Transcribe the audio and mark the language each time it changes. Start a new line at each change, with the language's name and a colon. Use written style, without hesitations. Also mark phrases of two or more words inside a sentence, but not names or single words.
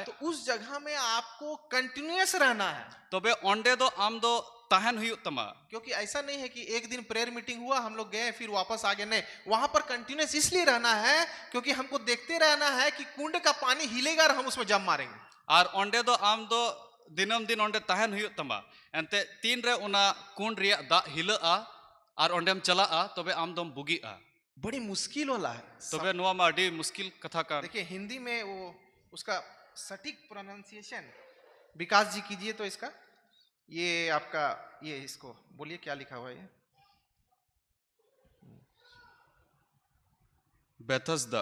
Hindi: तो उस जगह में आपको कंटिन्यूअस रहना है।
Mundari: तबे ओंडे दो आम दो तहन हुई तमा।
Hindi: क्योंकि ऐसा नहीं है कि एक दिन
English: prayer meeting
Hindi: हुआ हम लोग गए फिर वापस आ गए, नहीं, वहां पर कंटिन्यूअस इसलिए रहना है क्योंकि हमको देखते रहना है कि कुंड का पानी हिलेगा और हम उसमें जम मारेंगे।
Mundari: और ओंडे दो आम दो दिनम दिन ओंडे तहन हुई तमा एनते तीन रे उना कुंड रिया दा हिलआ और ओंडेम चलाआ तबे आम दम बुगिआ।
Hindi: बड़ी मुश्किल वाला है।
Mundari: तबे नुआ मा अडी मुश्किल कथा का।
Hindi: देखिए हिंदी में वो उसका सटीक प्रोनाउंसिएशन विकास जी कीजिए तो इसका, ये आपका ये इसको बोलिए क्या लिखा हुआ है ये? बेथस्दा।